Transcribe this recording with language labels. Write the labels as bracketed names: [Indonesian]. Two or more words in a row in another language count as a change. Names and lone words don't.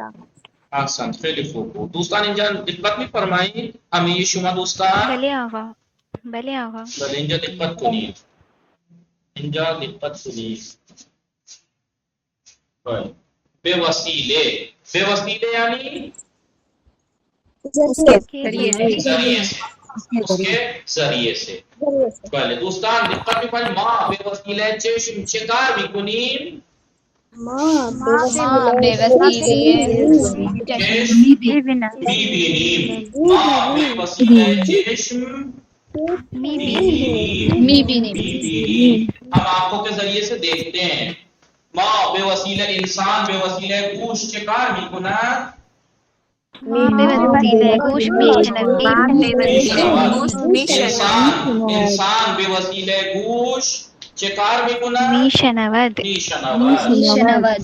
[Persian] احسن، خیلی خوب بود. دوستان اینجا دقت می‌فرمایید؟ همه شما دوستان؟ بله آقا. بله آقا. بله اینجا دقت کنید. اینجا دقت کنید. بله. به وسیله یعنی [Urdu] اس کے ذریعے سے. [Persian] بله دوستان دقت می‌کنید. ما به وسیله چشم چه کار می‌کنیم؟ ما به وسیله می‌بینیم. ما به وسیله چشم می‌بینیم. [Urdu] ہم آنکھوں کے ذریعے سے دیکھتے ہیں. [Persian] ما به وسیله انسان به وسیله گوش چه کار می‌کند؟ به وسیله گوش انسان به وسیله گوش چه کار میکنن؟ میشنود میشنود.